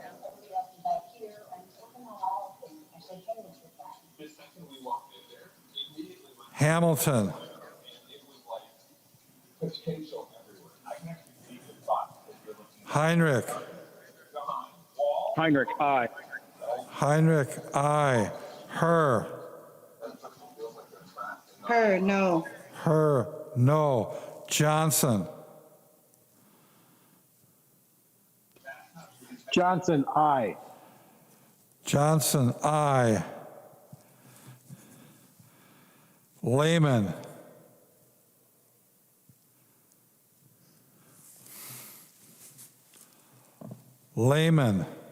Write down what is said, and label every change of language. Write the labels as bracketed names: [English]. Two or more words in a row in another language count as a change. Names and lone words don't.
[English] Hamilton. Heinrich. Heinrich, aye. Heinrich, aye. Her. Her, no. Her, no. Johnson. Johnson, aye. Johnson, aye. Lehman. Lehman.